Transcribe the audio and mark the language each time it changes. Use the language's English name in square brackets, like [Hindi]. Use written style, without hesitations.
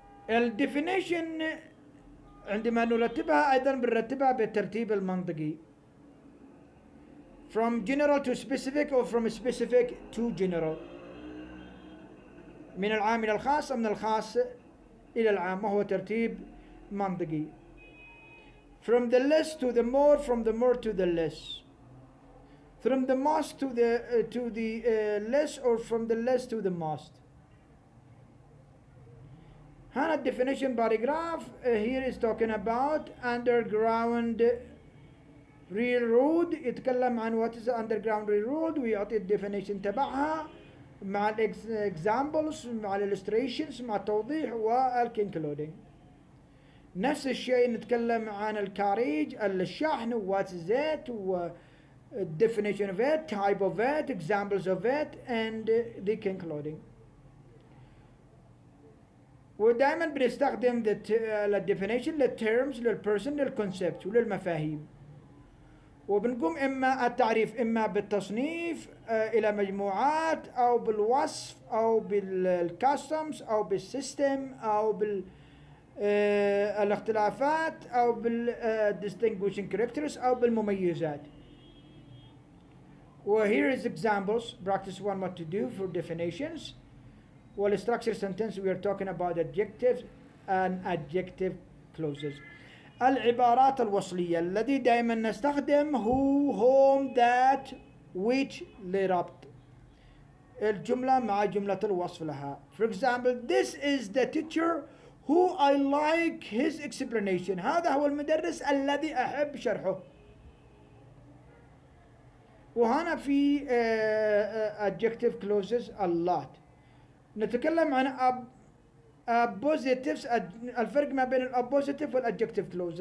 [Arabic] الديفينيشن عندما نرتبها أيضا بنرتبها بالترتيب المنطقي from general to specific or from specific to general، من العام إلى الخاص أو من الخاص إلى العام، وهو ترتيب منطقي. [English] from the less to the more, from the more to the less، from the most to the less, or from the less to the most. هنا definition paragraph here is talking about underground railroad، يتكلم عن what is underground railroad ويعطي الديفينيشن تبعها مع examples مع illustrations مع التوضيح والكونكلودينج. نفس الشيء نتكلم عن الكاريج الشحن what is it و definition of it, type of it, examples of it and the concluding. [Arabic] ودائما بنستخدم الديفينيشن للتيرمز للبيرسون للكونسبت وللمفاهيم، وبنقوم اما التعريف اما بالتصنيف الى مجموعات او بالوصف او بالكاستمز او بالسيستم او بالاختلافات او بالدistinguishing characters او بالمميزات. [English] Here is examples, practice one what to do for definitions. والstructure sentence we are talking about adjectives and adjective clauses. [Arabic] العبارات الوصلية التي دائما نستخدم who, whom, that, which لربط الجملة مع جملة الوصف لها. [English] For example, this is the teacher who I like his explanation. [Arabic] هذا هو المدرس الذي أحب شرحه. [English] وهنا في adjective clauses a lot. [Arabic] نتكلم عن positives، الفرق ما بين الابوزيتيف والادجكتيف كلوز.